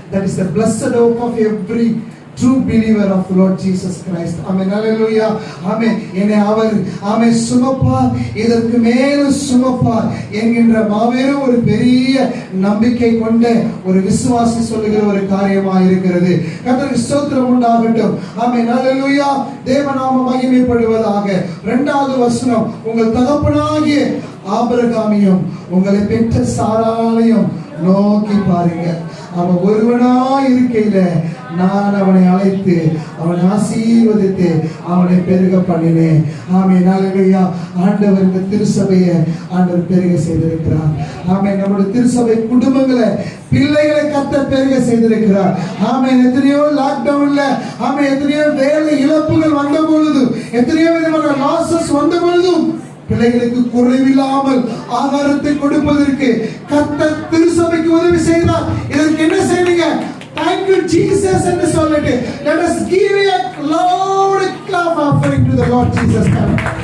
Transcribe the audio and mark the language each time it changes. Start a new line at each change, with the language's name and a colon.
English: That is the blessed hope of every true believer of the Lord Jesus Christ. Amen, hallelujah. Amen.
Tamil: என்னை அவர் ஆமென் சுமப்பார், இதற்கு மேலும் சுமப்பார் என்கின்ற மாபெரும் ஒரு பெரிய நம்பிக்கை கொண்ட ஒரு விசுவாசி சொல்லுகிற ஒரு காரியமாக இருக்கிறது. கர்த்தருக்கு ஸ்தோத்திரம் உண்டாகட்டும். ஆமென், ஹல்லேலூயா. தேவநாமம் மகிமைப்படுவதாக. 2வது வசனம், உங்கள் தகப்பனாகிய ஆபிரகாமையும் உங்களை பெற்ற சாராளையும் நோக்கி பாருங்க. அவன் ஒருவனா இருக்கையில நான் அவனை அழைத்து அவனை ஆசீர்வதித்து அவனை பெருக பண்ணினேன். ஆமென், ஹல்லேலூயா. ஆண்டவர் இந்த திருசபையை ஆண்டவர் பெருக செய்திருக்கிறார். ஆமென், நம்முடைய திருசபை குடும்பங்களை பிள்ளைகளை கர்த்தர் பெருக செய்திருக்கிறார். ஆமென். எத்தனையோ லாக்டவுன்ல ஆமென், எத்தனையோ வேலை இழப்புகள் வந்த பொழுது, எத்தனையோ விதமான லாசஸ் வந்த பொழுதும் பிள்ளைகளுக்கு குறைவில்லாமல் ஆகாரத்தை கொடுப்பதற்கு கர்த்தர் திருசபைக்கு உதவி செய்தார். இதற்கு என்ன செய்வீங்க?
English: Thank you Jesus
Tamil: என்று சொல்லிட்டு
English: let us give a loud clap offering to the Lord Jesus Christ.